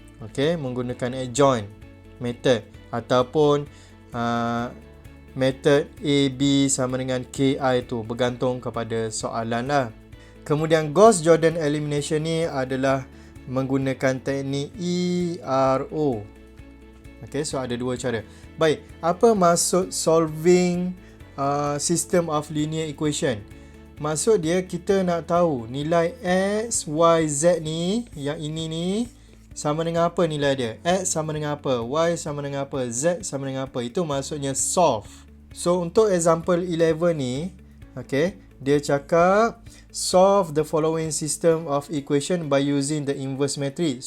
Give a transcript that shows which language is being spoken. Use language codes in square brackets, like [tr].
[ms] Okay, menggunakan adjoint method ataupun method AB sama dengan KI tu, bergantung kepada soalan lah. Kemudian Gauss-Jordan elimination ni adalah menggunakan teknik ERO. Okay, so ada 2 cara. Baik, apa maksud [en] solving system of linear equation? [ms] Maksud dia kita nak tahu nilai X, Y, Z ni, yang ini ni sama dengan apa nilai dia? X sama dengan apa? Y sama dengan apa? Z sama dengan apa? Itu maksudnya solve. So, untuk example 11 ni, okay, dia cakap [en] solve the following system of equation by using the inverse matrix.